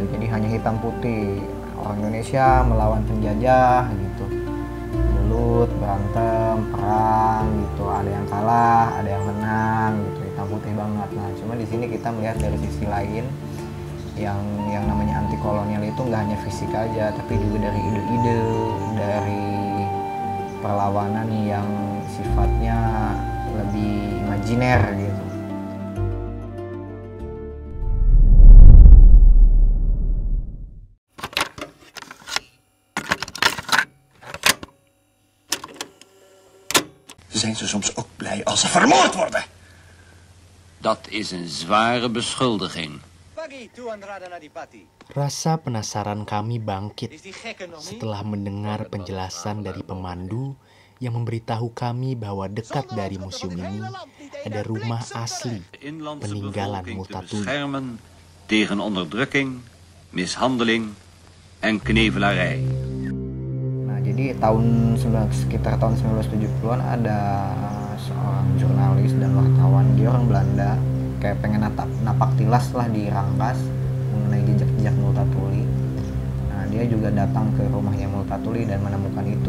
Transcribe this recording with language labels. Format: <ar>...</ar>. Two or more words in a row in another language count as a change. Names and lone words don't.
<id>Jadi hanya hitam putih, orang Indonesia melawan penjajah gitu, belut, berantem, perang gitu, ada yang kalah, ada yang menang gitu, hitam putih banget. Nah, cuma di sini kita melihat dari sisi lain, yang namanya anti kolonial itu nggak hanya fisik aja, tapi juga dari ide-ide, dari perlawanan yang sifatnya lebih imajiner gitu.</id> <nl>Zijn ze soms ook blij als ze vermoord worden? Dat is een zware beschuldiging.</nl> <id>Rasa penasaran kami bangkit setelah mendengar penjelasan dari pemandu yang memberitahu kami bahwa dekat dari museum ini ada rumah asli peninggalan Multatuli.</id> <nl>Beschermen tegen onderdrukking, mishandeling en knevelarij.</nl> <id>Nah, jadi sekitar tahun 1970-an ada seorang jurnalis dan wartawan, dia orang Belanda, kayak pengen napak tilas lah di Rangkas mengenai jejak-jejak Multatuli. Nah, dia juga datang ke rumahnya Multatuli dan menemukan itu.</id>